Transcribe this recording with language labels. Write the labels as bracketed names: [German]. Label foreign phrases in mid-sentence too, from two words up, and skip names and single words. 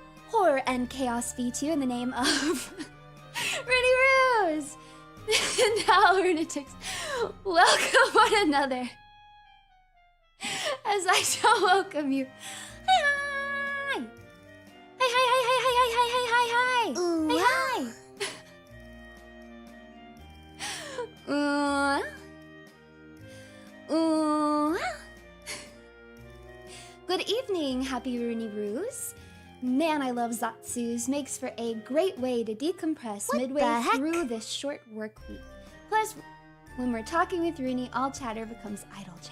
[English] horror and chaos V2 in the name of Runie Rose. Now, lunatics, welcome one another as I shall welcome you. Hi, hi, hi, hi, hi, hi, hi, hi, hi, hi, hi, Ooh, hi, hi. Good evening, happy Runie Ruse. Man, I love Zatsus. Makes for a great way to decompress midway through this short work week. Plus, when we're talking with Runie, all chatter becomes idle chatter.